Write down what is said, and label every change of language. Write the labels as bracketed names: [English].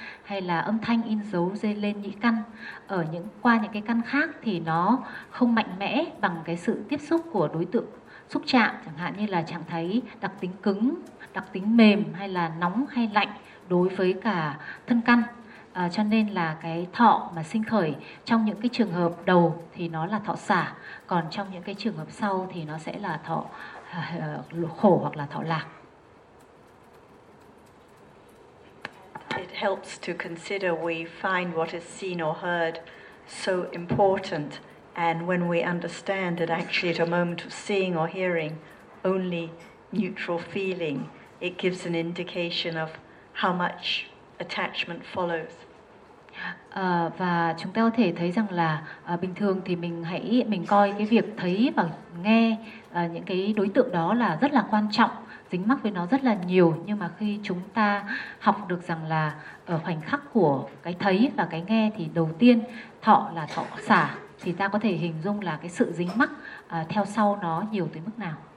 [Vietnamese] hay là âm thanh in dấu lên nhĩ căn, ở những qua những cái căn khác thì nó không mạnh mẽ bằng cái sự tiếp xúc của đối tượng xúc chạm, chẳng hạn như là trạng thái đặc tính cứng, đặc tính mềm, hay là nóng hay lạnh đối với cả thân căn. Cho nên là cái thọ mà sinh khởi trong những cái trường hợp đầu thì nó là thọ xả, còn trong những cái trường hợp sau thì nó sẽ là thọ khổ hoặc là thọ lạc. [English] It helps to consider we find what is seen or heard so important, and when we understand that actually at a moment of seeing or hearing only neutral feeling, it gives an indication of how much attachment follows. [Vietnamese] Và chúng ta có thể thấy rằng là bình thường thì mình coi cái việc thấy và nghe những cái đối tượng đó là rất là quan trọng, dính mắc với nó rất là nhiều. Nhưng mà khi chúng ta học được rằng là ở khoảnh khắc của cái thấy và cái nghe thì đầu tiên thọ là thọ xả, thì ta có thể hình dung là cái sự dính mắc theo sau nó nhiều tới mức nào.